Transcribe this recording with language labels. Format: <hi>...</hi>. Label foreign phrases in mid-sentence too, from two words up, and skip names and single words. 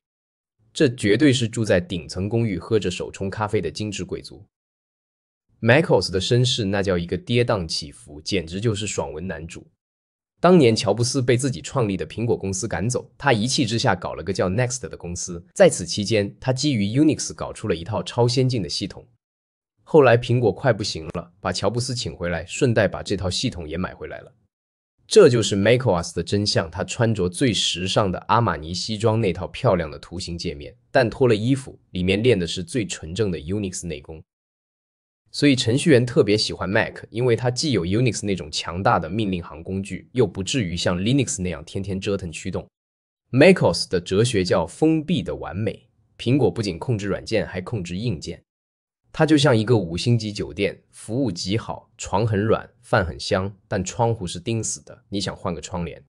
<zh>這絕對是住在頂層公寓喝着手沖咖啡的精致貴族。MacOS 的身世那叫一個跌宕起伏，簡直就是爽文男主。當年喬布斯被自己創立的蘋果公司趕走，他一氣之下搞了個叫 Next 的公司，在此期間他基於 Unix 搞出了一套超先進的系統。後來蘋果快不行了，把喬布斯請回來，順帶把這套系統也買回来了。這就是 MacOS 的真相，他穿着最時尚的阿瑪尼西裝，那套漂亮的圖形界面，但脫了衣服，裡面練的是最純正的 Unix 內功。所以程序員特別喜歡 Mac， 因為它既有 Unix 那種強大的命令行工具，又不至於像 Linux 那樣天天折騰驅動。MacOS 的哲學叫封閉的完美，蘋果不僅控制軟件，還控制硬件。它就像一個5星級酒店，服務極好，床很軟，飯很香，但窗戶是釘死的，你想換個窗簾。</zh>